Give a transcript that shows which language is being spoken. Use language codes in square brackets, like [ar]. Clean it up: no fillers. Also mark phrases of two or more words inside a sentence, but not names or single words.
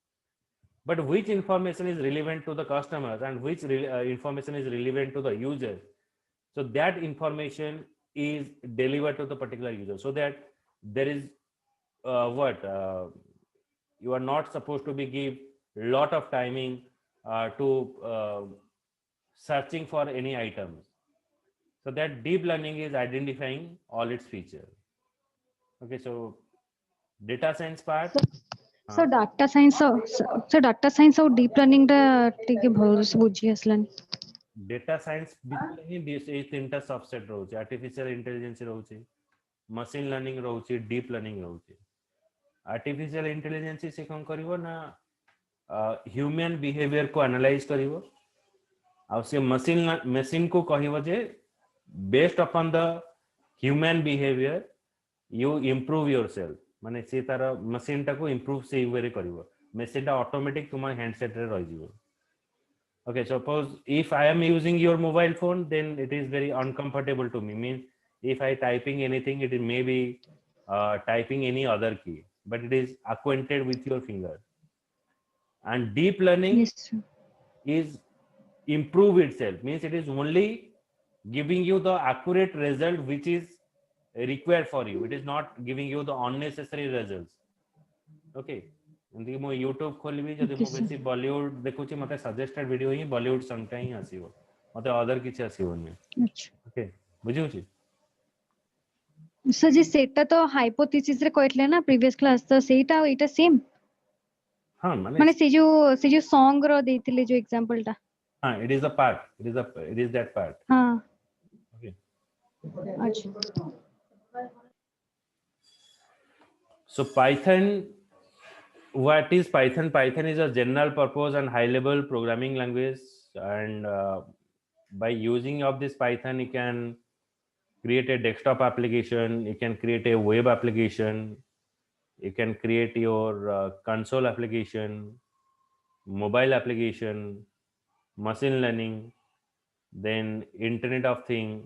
[en] but which information is relevant to the customers and which information is relevant to the user, so that information is delivered to the particular user, so that there is what you are not supposed to be give lot of timing to searching for any items. So that deep learning is identifying all its features. Okay, so data science part. So data science so data science और deep learning [or] ଟା ଟିକେ ଭଲସେ ବୁଝି ଆସିଲାନି. [en] Data science [or] ଭିତରେ ହିଁ ଏଇ ତିନିଟା ସବସେଟ୍ ରହୁଛି, [en] artificial intelligence [or] ରହୁଛି, [en] machine learning [or] ରହୁଛି, [en] deep learning [or] ରହୁଛି। [en] artificial intelligence [or] ସେ କ'ଣ କରିବ ନା [en] human behaviour [or] ଆନାଲାଇଜ କରିବ, ଆଉ ସେ ମେସିନ୍ କୁ କହିବ ଯେ [en] based upon the human behaviour you improve your self, [or] ମାନେ ସେ ତାର ମେସିନ୍ଟାକୁ ଇମ୍ପ୍ରୁଭ ସେଇ ୱେରେ କରିବ, ମେସିନ୍ଟା ଅଟୋମେଟିକ ତୁମ ହ୍ୟାଣ୍ଡସେଟ୍ରେ ରହିଯିବ। [en] Okay, suppose if I am using your mobile phone, then it is very uncomfortable to me. Means if I typing anything, it may be typing any other key, but it is acquainted with your finger. And deep learning is improve itself, means it is only giving you the accurate result which is required for you. It is not giving you the unnecessary results. Okay. [or] ଏମିତି ମୁଁ ୟୁଟ୍ୟୁବ ଖୋଲିବି, ଯଦି ମୁଁ ବେଶୀ ବଲିଉଡ ଦେଖୁଛି ମତେ [en] suggested video [or] ହିଁ ବଲିଉଡ ସଙ୍ଗଟା ହିଁ ଆସିବ, ମତେ ଅଦର କିଛି ଆସିବନି। ଓକେ, ବୁଝିହଉଛି? ସର ଯେ ସେଟା ତ ହାଇପୋଥେସିସ ରେ କହିଥିଲେ ନା [en] previous class, [or] ତ ସେଇଟା ଆଉ ଏଇଟା ସେମ୍? ହଁ, ମାନେ ସେ ଯୋଉ ସଙ୍ଗ ର ଦେଇଥିଲେ ଯୋଉ एग्जांपल ଟା। ହଁ, [en] it is the part, it is that part. [or] ହଁ, [en] okay, अच्छा। so Python what is Python? Python is a general purpose and high level programming language, and by using of this Python you can create a desktop application, you can create a web application, you can create your console application, mobile application, machine learning, then internet of thing.